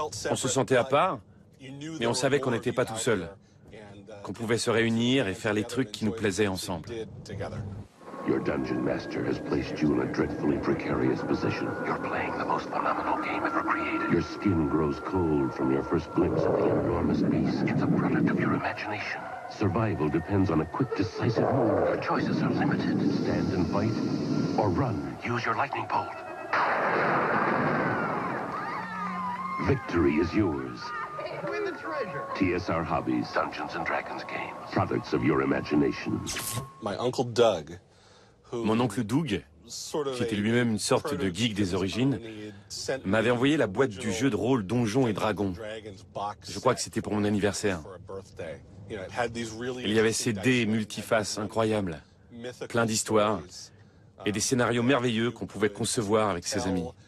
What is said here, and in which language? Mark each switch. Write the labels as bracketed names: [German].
[French] On se sentait à part, mais on savait qu'on n'était pas tout seul, qu'on pouvait se réunir et faire les trucs qui nous plaisaient ensemble. [English] Your dungeon master has placed you in a dreadfully precarious position. You're playing the most phenomenal game ever created. Your skin grows cold from your first glimpse at the enormous beast. It's a product of your imagination. Survival depends on a quick, decisive move. Your choices are limited. Stand and fight, or run. Use your lightning bolt. Victory is yours. Win the treasure. TSR Hobbies, Dungeons and Dragons games. Products of your imagination. My uncle Doug. [French] Mon oncle Doug, qui était lui-même une sorte de geek des origines, m'avait envoyé la boîte du jeu de rôle Donjons et Dragons. Je crois que c'était pour mon anniversaire. Il y avait ces dés multifaces incroyables, plein d'histoires et des scénarios merveilleux qu'on pouvait concevoir avec ses amis.